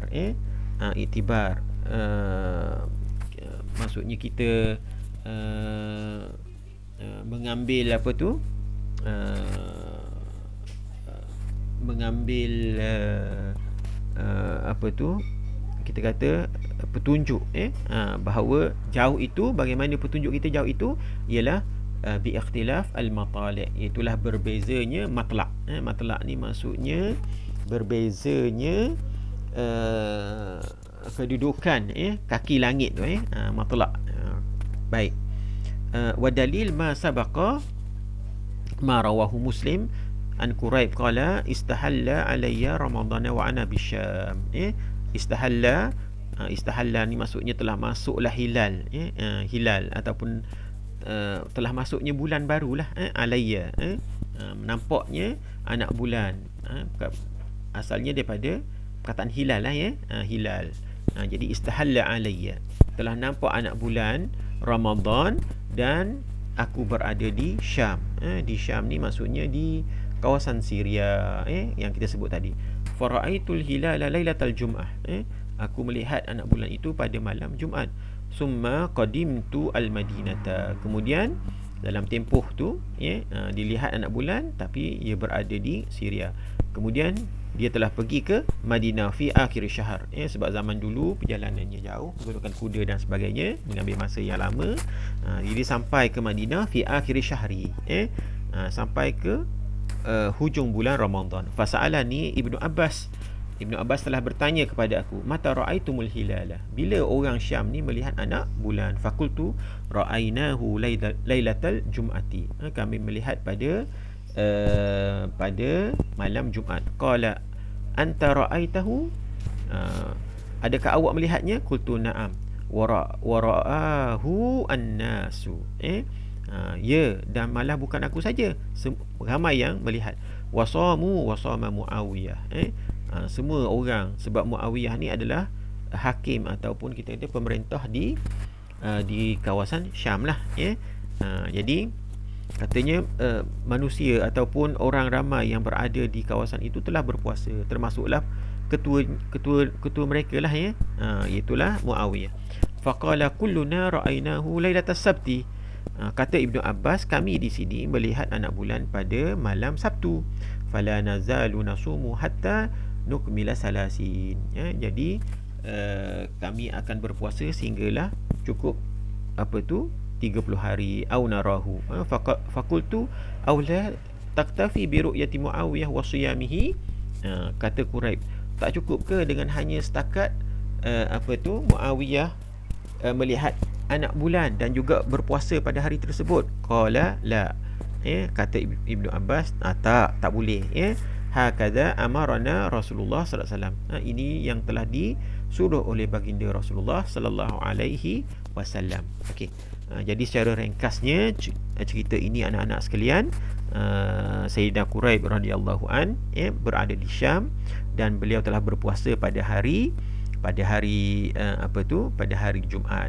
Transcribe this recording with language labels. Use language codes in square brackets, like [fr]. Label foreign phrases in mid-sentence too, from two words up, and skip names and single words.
[ms] Iktibar maksudnya kita mengambil kita kata petunjuk, bahawa jauh itu, bagaimana petunjuk kita jauh itu ialah [ar] باختلاف المطالع', [ms] itulah berbezanya matlaq. Matlaq ni maksudnya berbezanya kedudukan kaki langit tu, matlaq. [ar] Baik. والدليل ما سبق ما رواه مسلم عن كريب قال استهل علي رمضان وأنا بالشام. [ms] Istahalla ni maksudnya telah masuklah hilal, hilal ataupun telah masuknya bulan barulah, alayya, nampaknya anak bulan, asalnya daripada perkataan hilal lah, hilal. Jadi [ar] استهل علي, [ms] telah nampak anak bulan Ramadan dan aku berada di Syam. Di Syam ni maksudnya di kawasan Syria, yang kita sebut tadi. [ar] فرأيت الهلال ليلة الجمعة. [ms] Aku melihat anak bulan itu pada malam Jumaat. [ar] ثم قدمت المدينة. [ms] Kemudian dalam tempoh tu dilihat anak bulan tapi ia berada di Syria. Kemudian dia telah pergi ke Madinah [ar] في آخر الشهر, [ms] sebab zaman dulu perjalanannya jauh, menggunakan kuda dan sebagainya, mengambil masa yang lama. Jadi sampai ke Madinah [ar] في آخر الشهر, [ms] sampai ke hujung bulan Ramadan. Fasa'alani Ibnu Abbas telah bertanya kepada aku, [ar] متى رأيتم الهلال, [ms] bila orang Syam ni melihat anak bulan? [ar] فقلت رأيناه ليلة الجمعة, [ms] kami melihat pada malam Jumaat. [ar] قال أنت رأيته, [ms] adakah awak melihatnya? [ar] قلت نعم. ورآه الناس, ya, [ms] dan malah bukan aku saja, ramai yang melihat. Wasama Muawiyah, semua orang, sebab Muawiyah ni adalah hakim ataupun kita kata pemerintah di kawasan Syam lah. Jadi katanya manusia ataupun orang ramai yang berada di kawasan itu telah berpuasa, termasuklah ketua mereka lah, iaitulah Muawiyah. [ar] فقال كلنا رأيناه ليلة السبت. [ms] Kata Ibnu Abbas, kami di sini melihat anak bulan pada malam Sabtu. [ar] فلا نزال نصوم حتى نكمل ثلاثين. [ms] Jadi kami akan berpuasa sehinggalah cukup 30 hari. [ar] أو نراه. فقلت أولا تكتفي برؤية معاوية وصيامه. [ms] Kata Quraib, tak cukup ke dengan hanya setakat Muawiyah melihat anak bulan dan juga berpuasa pada hari tersebut? [ar] قال لا. [ms] Kata Ibnu Abbas, tak boleh. [ar] هكذا أمرنا رسول الله صلى الله عليه وسلم. [ms] Ini yang telah disuruh oleh baginda Rasulullah [ar] صلى الله عليه وسلم. [ms] Okey. Jadi secara ringkasnya cerita ini anak-anak sekalian, Sayyidina Quraib [ar] رضي الله عن [ms] berada di Syam dan beliau telah berpuasa pada hari Jumaat.